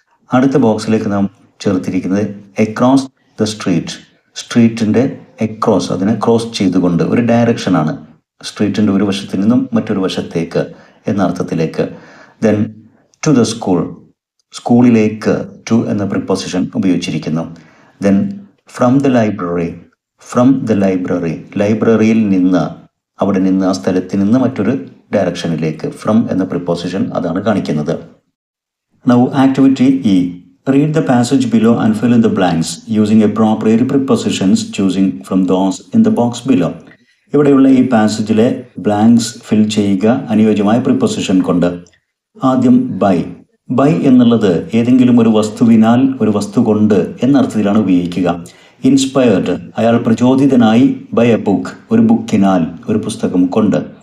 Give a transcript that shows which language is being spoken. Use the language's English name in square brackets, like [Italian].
[Malayalam] അടുത്ത ബോക്സിലേക്ക് നാം ചേർത്തിരിക്കുന്നത് [English] across the street, [Malayalam] സ്ട്രീറ്റിൻ്റെ എക്രോസ്, അതിനെ ക്രോസ് ചെയ്തുകൊണ്ട്, ഒരു ഡയറക്ഷനാണ്, സ്ട്രീറ്റിൻ്റെ ഒരു വശത്തു നിന്നും മറ്റൊരു വശത്തേക്ക് എന്ന അർത്ഥത്തിലേക്ക്. [English] then to the school, [Malayalam] സ്കൂളിലേക്ക് ടു എന്ന preposition ഉപയോഗിച്ചിരിക്കുന്നു. [English] then from the library, from the library, [Malayalam] ലൈബ്രറിയിൽ നിന്ന്, അവിടെ നിന്ന്, ആ സ്ഥലത്ത് നിന്ന് മറ്റൊരു ഡയറക്ഷനിലേക്ക്, ഫ്രം എന്ന പ്രിപ്പോസിഷൻ അതാണ് കാണിക്കുന്നത്. [English] Now activity E, read the passage below and fill in the blanks using appropriate prepositions choosing from those in the box below. [Malayalam] ഇവിടെയുള്ള ഈ പാസേജിലെ ബ്ലാങ്ക്സ് ഫിൽ ചെയ്യുക അനുയോജ്യമായ പ്രിപ്പോസിഷൻ കൊണ്ട്. ആദ്യം ബൈ. ബൈ എന്നുള്ളത് ഏതെങ്കിലും ഒരു വസ്തുവിനാൽ, ഒരു വസ്തു കൊണ്ട് എന്നർത്ഥത്തിലാണ് ഉപയോഗിക്കുക. ഇൻസ്പയർഡ്, അയാൾ പ്രചോദിതനായി, [English] by a book, [Malayalam] ഒരു ബുക്കിനാൽ, ഒരു പുസ്തകം കൊണ്ട്.